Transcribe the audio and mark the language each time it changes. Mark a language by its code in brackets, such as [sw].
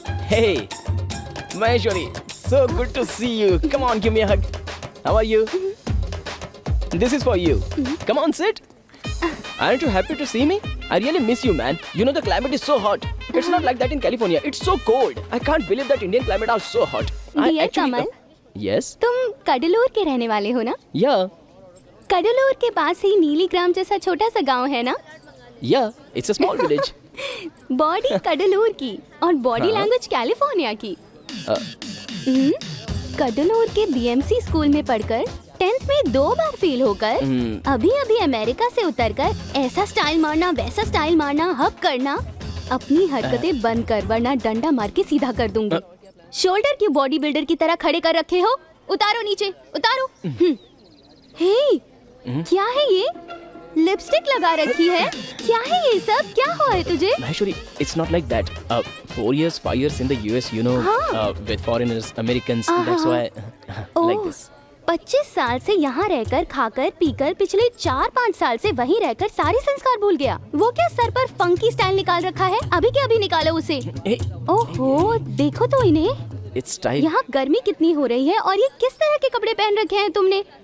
[en] Hey, Maheshwari, so good to see you. Come on, give me a hug. How are you? This is for you. Come on, sit. Aren't you happy to see me? I really miss you, man. You know the climate is so hot. It's not like that in California. It's so cold. I can't believe that Indian climate are so hot. Dear Kamal, Yes? [hi] तुम कडलूर के रहने वाले हो ना? [en] Yeah. [hi] Cuddalore के पास ही नीलीग्राम जैसा छोटा सा गांव है ना? [en] Yeah. It's a small village. [hi] Body Cuddalore की और बॉडी हाँ। लैंग्वेज कैलिफोर्निया की। Uh, कडलूर के बीएमसी स्कूल में पढ़कर 10th में 2 बार फेल होकर अभी अभी अमेरिका से उतरकर ऐसा स्टाइल मारना वैसा स्टाइल मारना हक करना, अपनी हरकतें बंद कर वरना डंडा मार के सीधा कर दूंगी। शोल्डर की बॉडी बिल्डर की तरह खड़े कर रखे हो, उतारो नीचे, उतारो। हे, क्या है ये? लिपस्टिक लगा रखी है, क्या है ये सब? क्या हुआ है तुझे? [en] Maheshwari, it's not like that. 4 years, 5 years in the US, you know, with foreigners, Americans, that's why like this. [hi] 25 साल से यहाँ रहकर खाकर पीकर पिछले 4-5 साल से वहीं रहकर सारे संस्कार भूल गया। वो क्या सर पर फंकी स्टाइल निकाल रखा है? अभी के अभी निकालो उसे। ओहो, देखो तो इन्हें। [en] It's style. [hi] यहाँ गर्मी कितनी हो रही है और ये किस तरह के कपड़े पहन रखे हैं तुमने?